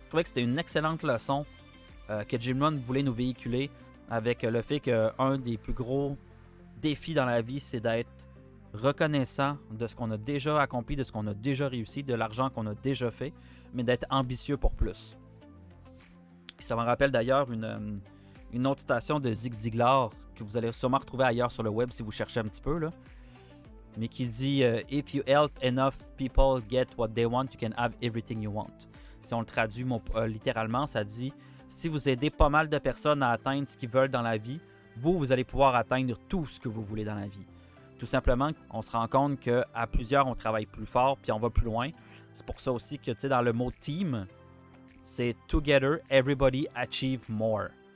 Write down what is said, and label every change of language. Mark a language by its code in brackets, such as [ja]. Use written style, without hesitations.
[fr] Je trouvais que c'était une excellente leçon que Jim Rohn voulait nous véhiculer avec le fait qu'un des plus gros défis dans la vie, c'est d'être reconnaissant de ce qu'on a déjà accompli, de ce qu'on a déjà réussi, de l'argent qu'on a déjà fait, mais d'être ambitieux pour plus. Puis ça me rappelle d'ailleurs une autre citation de Zig Ziglar que vous allez sûrement retrouver ailleurs sur le web si vous cherchez un petit peu, là. Mais qui dit [en] If you help enough people get what they want, you can have everything you want. [fr] Si on le traduit littéralement, ça dit si vous aidez pas mal de personnes à atteindre ce qu'ils veulent dans la vie, vous allez pouvoir atteindre tout ce que vous voulez dans la vie. Tout simplement, on se rend compte qu'à plusieurs, on travaille plus fort puis on va plus loin. C'est pour ça aussi que, tu sais, dans le mot team, c'est [en] Together, everybody achieve more.